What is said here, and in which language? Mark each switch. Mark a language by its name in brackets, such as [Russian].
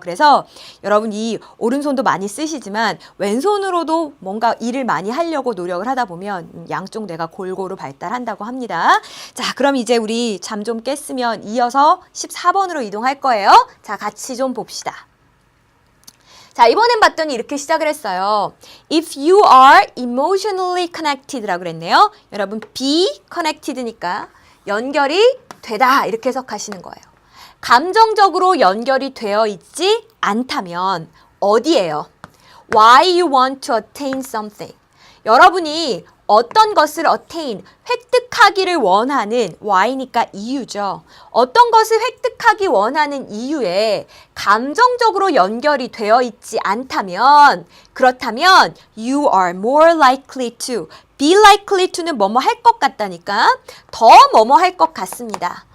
[Korean] 그래서 여러분 이 오른손도 많이 쓰시지만 왼손으로도 뭔가 일을 많이 하려고 노력을 하다 보면 양쪽 뇌가 골고루 발달한다고 합니다. 자, 그럼 이제 우리 잠 좀 깼으면 이어서 14번으로 이동할 거예요. 자, 같이 좀 봅시다. 자, 이번엔 봤더니 이렇게 시작을 했어요. [English] If you are emotionally connected라고 [Korean] 그랬네요. 여러분, [English] be connected [Korean] 니까 연결이 되다 이렇게 해석하시는 거예요. 감정적으로 연결이 되어 있지 않다면 어디예요? [English] Why you want to attain something. [Korean] 여러분이 어떤 것을 attain, 획득하기를 원하는 why니까 이유죠. 어떤 것을 획득하기 원하는 이유에 감정적으로 연결이 되어 있지 않다면 그렇다면 [English] you are more likely to, [Korean] be likely to는 뭐뭐 할 것 같다니까 더 뭐뭐 할 것 같습니다.